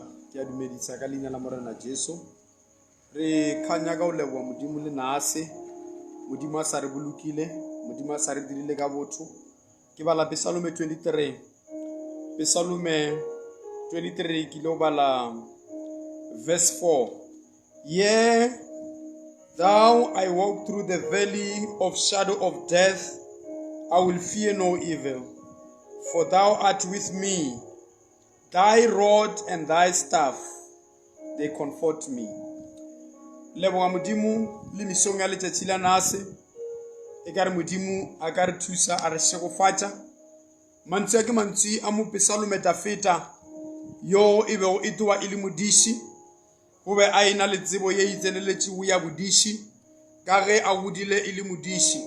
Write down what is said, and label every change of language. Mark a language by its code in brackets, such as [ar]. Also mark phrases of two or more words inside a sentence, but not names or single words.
[nso] ke a dumedisa ka leina la Morena Jesu. Re khanya ka o leboga modimo le nase, modimo a sa re bolokile, modimo a sa re dirile ka botho. Ke bala Psalm 23. Psalm 23 ke lo bala verse 4. [en] Yea, though I walk through the valley of shadow of death, I will fear no evil, for thou art with me. Thy rod and thy staff, they comfort me. [nso] Leboga modimo le misong ya letšatši la nase, e ka re modimo a ka re thusa a re šegofatša. Mantši a ke mantši a mo Psalm-etafeta yo e bego e toa e le modiši, o be a ena le tsebo ye itseneletšego ya bodiši ka ge a godile e le modiši.